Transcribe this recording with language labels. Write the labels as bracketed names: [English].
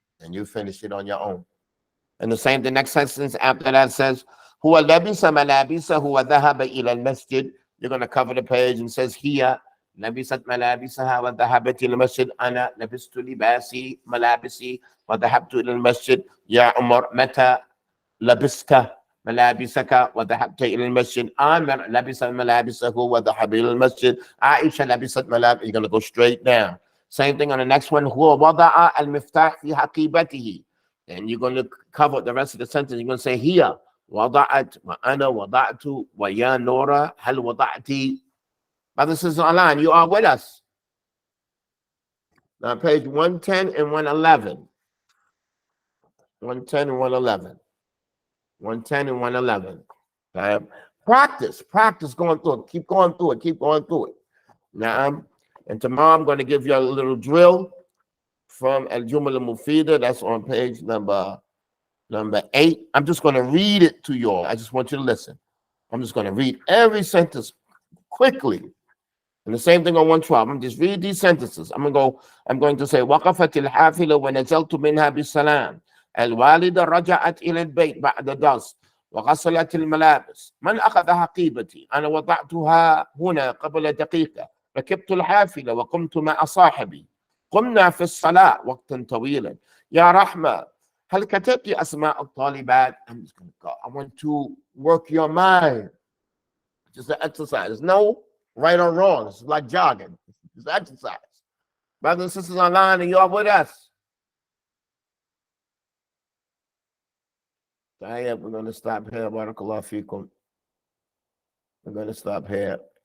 [English] And you finish it on your own. And the next sentence after that says, [Arabic] Huwa labisa malabisa huwa dhahaba ila al-masjid. [English] You're going to cover the page and says, [Arabic] Hiya labisat malabisaha wa dhahabat ila al-masjid. Ana labistu libasi malabisi wa dhahabtu ila al-masjid. Ya Umar, mata labista ملابسك وذهبت إلى المسجد. عامر لبس ملابسه وذهب إلى المسجد. عائشة لبست ملابس. [English] You're going to go straight down. Same thing on the next one. [Arabic] هو وضع المفتاح في حقيبته. [English] And you're going to cover the rest of the sentence. You're going to say [Arabic] هي وضعت وأنا وضعت ويا نورا هل وضعتي. [English] Brothers and sisters online, you are with us. Now page 110 and 111. 110 and 111. 110 and 111. Okay? Practice going through it. Keep going through it. Now, and tomorrow I'm going to give you a little drill from Al-Jumal al-Mufida. That's on page number 8. I'm just going to read it to you all. I just want you to listen. I'm just going to read every sentence quickly. And the same thing on 112. I'm just read these sentences. I'm going to say, [Arabic] وقفت الحافلة ونزلت منها بالسلام. الوالدة رجعت إلى البيت بعد درس وغسلت الملابس. من أخذ حقيبتي؟ أنا وضعتها هنا قبل دقيقة. ركبت الحافلة وقمت مع صاحبي. قمنا في الصلاة وقتا طويلا. يا رحمة هل كتبت أسماء الطالبات؟ [English] I'm just going to go. I want to work your mind. Just an exercise. There's no right or wrong. It's like jogging. It's exercise. Brothers and sisters online, and you are with us. We're going to stop here. Barakallahu feekum. We're going to stop here.